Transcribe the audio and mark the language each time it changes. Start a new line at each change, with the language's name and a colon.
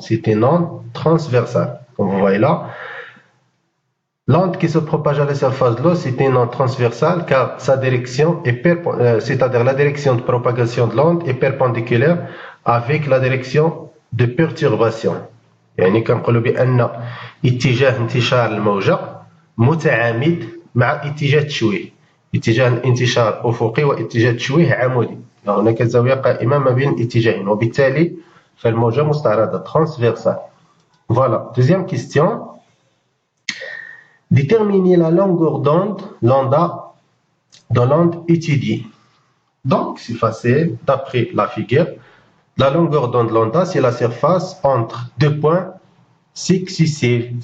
French: C'est une onde transversale. Comme vous voyez là, l'onde qui se propage à la surface de l'eau, c'est une onde transversale car sa direction est c'est-à-dire la direction de propagation de l'onde est perpendiculaire avec la direction de perturbation.
Arabic: يعني كنقولوا بأن اتجاه انتشار الموجة متعامد مع اتجاه التشويه. اتجاه الانتشار أفقي واتجاه التشويه عمودي. هناك زاوية قائمة ما بين الاتجاهين وبالتالي فالموجة مستعرضة transversale.
French: Voilà. Deuxième question. Déterminer la longueur d'onde, lambda, dans l'onde étudiée. Donc, c'est facile, d'après la figure. La longueur d'onde lambda, c'est la surface entre deux points successifs.